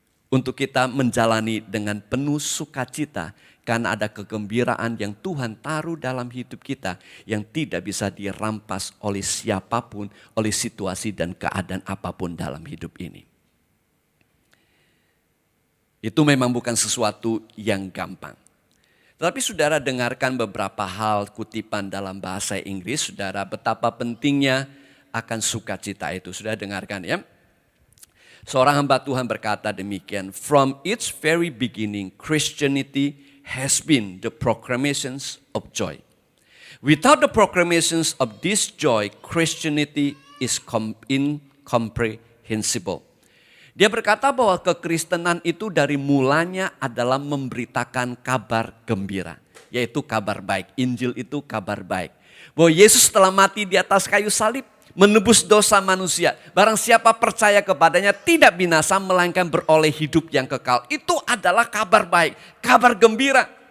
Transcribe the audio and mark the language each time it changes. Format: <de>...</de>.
<id>Untuk kita menjalani dengan penuh sukacita karena ada kegembiraan yang Tuhan taruh dalam hidup kita yang tidak bisa dirampas oleh siapapun, oleh situasi dan keadaan apapun dalam hidup ini. Itu memang bukan sesuatu yang gampang. Tetapi saudara dengarkan beberapa hal kutipan dalam bahasa Inggris, saudara, betapa pentingnya akan sukacita itu. Saudara dengarkan ya. Seorang hamba Tuhan berkata demikian,</id> <en>from its very beginning, Christianity has been the proclamations of joy. Without the proclamations of this joy, Christianity is incomprehensible.</en> <id>Dia berkata bahwa kekristenan itu dari mulanya adalah memberitakan kabar gembira. Yaitu kabar baik. Injil itu kabar baik. Bahwa Yesus telah mati di atas kayu salib. Menebus dosa manusia. Barang siapa percaya kepadanya tidak binasa melainkan beroleh hidup yang kekal. Itu adalah kabar baik. Kabar gembira.</id>